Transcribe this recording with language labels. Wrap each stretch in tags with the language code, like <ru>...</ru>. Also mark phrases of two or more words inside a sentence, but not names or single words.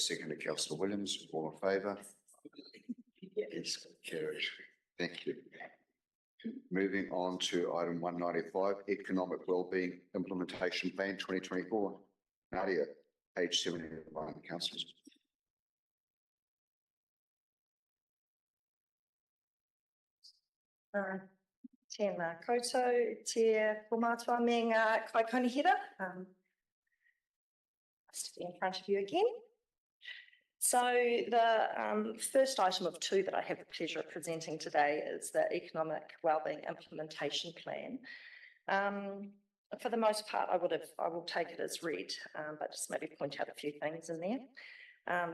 <en>Second to Councillor Williams. All in favour? Yes, carried. Thank you. Moving on to item 195, Economic Wellbeing Implementation Plan 2024. Nadia, page 71, councillors.</en> <mi>Tēnā koutou, te komātua me ngā kaikonihira.</mi> <en>Nice to be in front of you again. So the first item of two that I have the pleasure of presenting today is the Economic Wellbeing Implementation Plan. For the most part, I will take it as read, but just maybe point out a few things in there.</en>